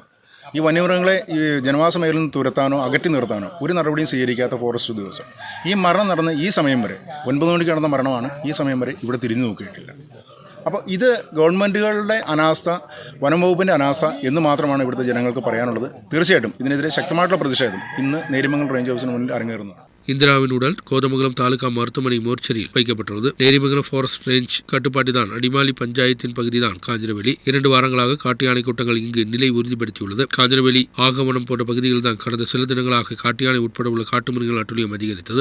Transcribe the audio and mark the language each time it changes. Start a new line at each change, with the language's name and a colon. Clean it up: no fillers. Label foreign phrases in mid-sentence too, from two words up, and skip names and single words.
Malayalam: ഈ വന്യമൃഗങ്ങളെ ഈ ജനവാസ മേഖലയിൽ നിന്ന് തുരത്താനോ അകറ്റി നിർത്താനോ ഒരു നടപടിയും സ്വീകരിക്കാത്ത ഫോറസ്റ്റ് ഉദ്യോഗസ്ഥർ ഈ മരണം നടന്ന ഈ സമയം വരെ 9 മണിക്ക് നടന്ന മരണമാണ്. ഈ സമയം വരെ ഇവിടെ തിരിഞ്ഞു നോക്കിയിട്ടില്ല. അപ്പോൾ ഇത് ഗവൺമെൻറ്റുകളുടെ അനാസ്ഥ, വനം വകുപ്പിൻ്റെ അനാസ്ഥ എന്ന് മാത്രമാണ് ഇവിടുത്തെ ജനങ്ങൾക്ക് പറയാനുള്ളത്. തീർച്ചയായിട്ടും ഇതിനെതിരെ ശക്തമായിട്ടുള്ള പ്രതിഷേധം ഇന്ന് നേരിമംഗലം റേഞ്ച് ഓഫീസിന് മുന്നിൽ അരങ്ങേറുന്നതാണ്.
Tamil: இந்திராவின் உடல் கோதமங்கலம் தாலுகா மருத்துவமனை மோர்ச்சரியில் வைக்கப்பட்டுள்ளது. நேரிமங்கலம்
English: forest range
Tamil: கட்டுப்பாட்டுதான் அடிமாலி பஞ்சாயத்தின் பகுதிதான் காஞ்சிரவேலி. 2 வாரங்களாக காட்டு யானை கூட்டங்கள் இங்கு நிலை உறுதிப்படுத்தியுள்ளது. காஞ்சிரவேலி, ஆகமனம் போன்ற பகுதிகளில் தான் கடந்த சில தினங்களாக காட்டு யானை உட்பட உள்ள காட்டு மிருகங்கள் அட்டுழியம் அதிகரித்தது.